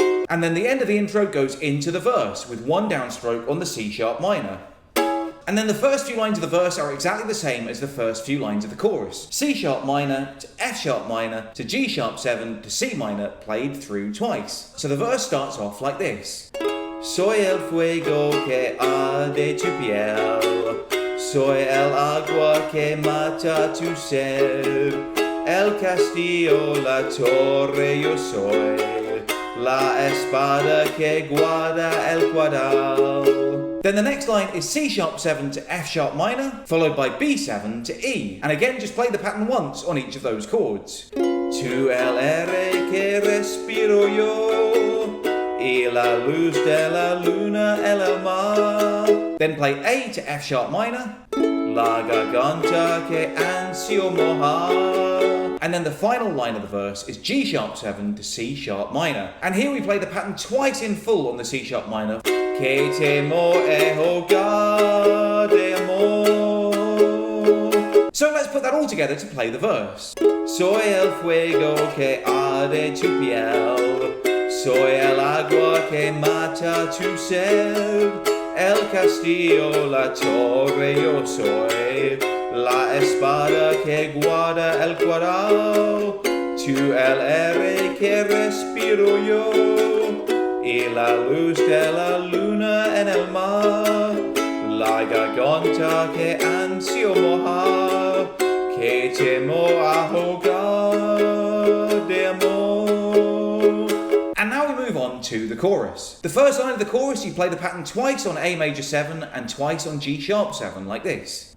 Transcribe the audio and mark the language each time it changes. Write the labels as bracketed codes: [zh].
[en] And then the end of the intro goes into the verse with 1 downstroke on the C sharp minor. And then the first few lines of the verse are exactly the same as the first few lines of the chorus. C sharp minor to F sharp minor to G sharp 7 to C minor played through twice. So the verse starts off like this. [es] Soy el fuego que arde tu piel. Soy el agua que mata tu sed, el castillo, la torre yo soy, la espada que guarda el cuadral. [en] Then the next line is C sharp 7 to F sharp minor, followed by B7 to E. And again, just play the pattern once on each of those chords. [es] Tu el aire que respiro yo, y la luz de la luna el mar. [en] Then play A to F sharp minor, [es] la garganta que ansio mojar. [en] And then the final line of the verse is G sharp 7 to C sharp minor. And here we play the pattern twice in full on the C sharp minor. [es] Que temo e hogar de amor. [en] So let's put that all together to play the verse. [es] Soy el fuego que arde tu piel. Soy el agua que mata tu sed, el castillo, la torre yo soy, la espada que guarda el cuadral, tu el aire que respiro yo, y la luz de la luna en el mar, la garganta que ansio mojar, que temo ahogar. de amor. [en] And now we move on to the chorus. The first line of the chorus, you play the pattern twice on A major 7 and twice on G sharp 7, like this.